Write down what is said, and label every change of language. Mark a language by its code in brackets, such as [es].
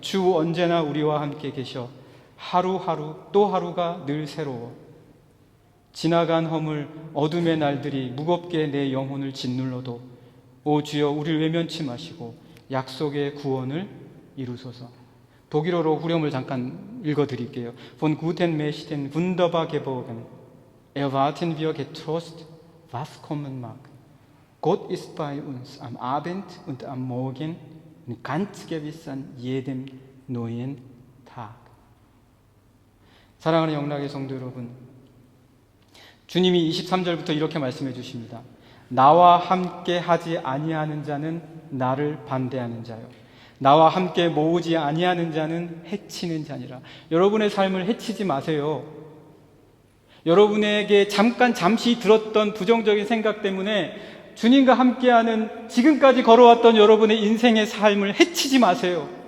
[ko] 주 언제나 우리와 함께 계셔 하루하루 또 하루가 늘 새로워. 지나간 허물 어둠의 날들이 무겁게 내 영혼을 짓눌러도 오 주여 우리를 외면치 마시고 약속의 구원을 이루소서. 독일어로 후렴을 잠깐 읽어드릴게요. [de] Von guten Mächten wunderbar geboren, erwarten wir getrost, was kommen mag. Gott ist bei uns am Abend und am Morgen und ganz gewiss an jedem neuen Tag. [ko] 사랑하는 영락의 성도 여러분, 주님이 23절부터 이렇게 말씀해 주십니다. 나와 함께 하지 아니하는 자는 나를 반대하는 자요. 나와 함께 모으지 아니하는 자는 해치는 자니라. 여러분의 삶을 해치지 마세요. 여러분에게 잠시 들었던 부정적인 생각 때문에 주님과 함께하는 지금까지 걸어왔던 여러분의 인생의 삶을 해치지 마세요.